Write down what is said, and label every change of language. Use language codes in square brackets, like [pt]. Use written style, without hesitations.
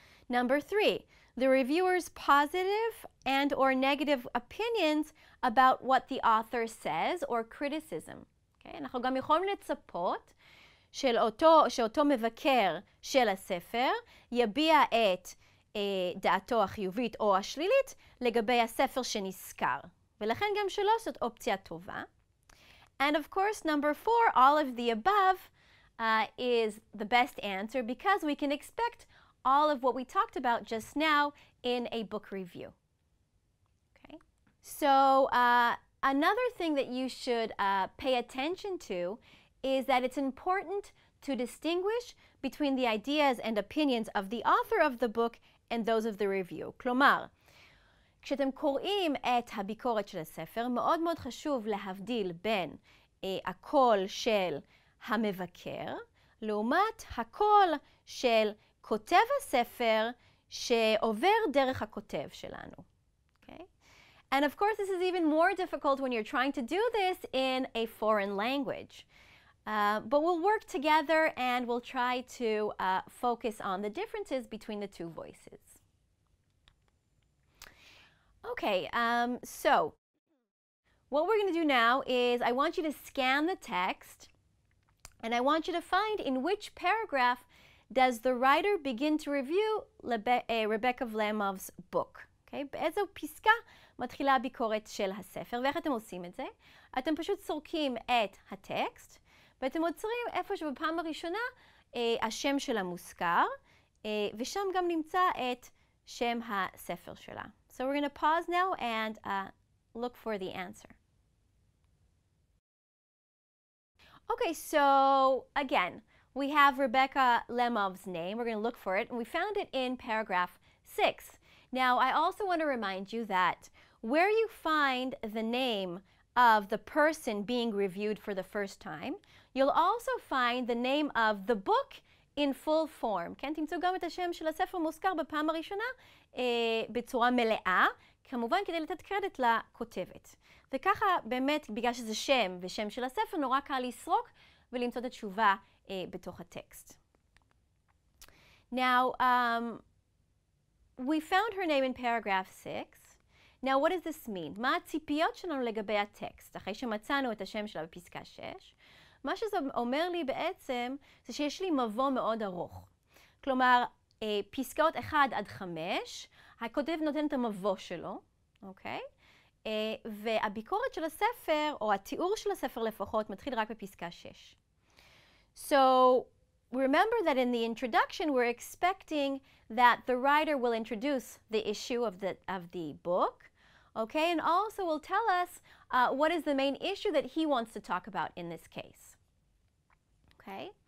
[en] Number 3, the reviewer's positive and or negative opinions about what the author says or criticism. Okay? [he] אנחנו גם יכולים לצפות שאותו מבקר של הספר יביע את דעתו החיובית או השלילית לגבי הספר שנזכר. ולכן גם שלו זאת אופציה טובה. [en] And of course, number 4, all of the above is the best answer because we can expect all of what we talked about just now in a book review. Okay? So another thing that you should pay attention to is that it's important to distinguish between the ideas and opinions of the author of the book and those of the review. [he] כלומר, כשאתם קוראים את הביקורת של הספר, מאוד מאוד חשוב להבדיל בין הקול של המבקר, לעומת הקול של כותב הספר שעובר דרך הכותב שלנו. [en] Okay? And of course, this is even more difficult when you're trying to do this in a foreign language. But we'll work together and we'll try to focus on the differences between the two voices. Okay, so what we're going to do now is I want you to scan the text and I want you to find in which paragraph does the writer begin to review Rebecca Vlemov's book. [he] Okay, באיזו פסקה מתחילה הביקורת של הספר, ואיך אתם עושים את זה? אתם פשוט סורקים את הטקסט, ואתם עוצרים איפה שבפעם הראשונה השם שלה מוזכר, ושם גם נמצא את שם הספר שלה. [en] So we're going to pause now and look for the answer. Okay, so again, we have Rebecca Lemov's name. We're going to look for it, and we found it in paragraph 6. Now, I also want to remind you that where you find the name of the person being reviewed for the first time, you'll also find the name of the book in full form. [he] כן, תמצאו גם את השם של הספר מוזכר בפעם הראשונה בצורה מלאה, כמובן כדי לתת קרדיט לכותבת. וככה באמת, בגלל שזה שם ושם של הספר, נורא קל לסרוק ולמצוא את התשובה בתוך הטקסט. [en] Now, we found her name in paragraph 6. Now, what does this mean? [he] מה הציפיות שלנו לגבי הטקסט? אחרי שמצאנו את השם שלה בפסקה 6, מה שזה אומר לי בעצם זה שיש לי מבוא מאוד ארוך. כלומר, פסקאות 1 עד 5, הכותב נותן את המבוא שלו, אוקיי? והביקורת של הספר, או התיאור של הספר לפחות, מתחיל רק בפסקה 6. [en] So, remember that in the introduction, we're expecting that the writer will introduce the issue of the book, okay? And also will tell us what is the main issue that he wants to talk about in this case, okay?